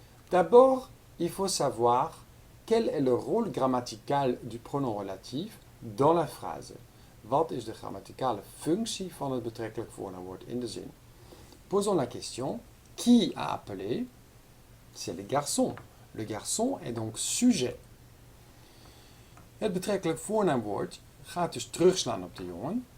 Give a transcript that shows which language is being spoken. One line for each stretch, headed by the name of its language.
French: D'abord, il faut savoir quel est le rôle grammatical du pronom relatif dans la phrase.
Dutch: Wat is de grammaticale functie van het betrekkelijk voornaamwoord in de zin?
French: Posons la question, qui a appelé? C'est le garçon. Le garçon est donc sujet.
Dutch: Het betrekkelijk voornaamwoord gaat dus terugslaan op de jongen.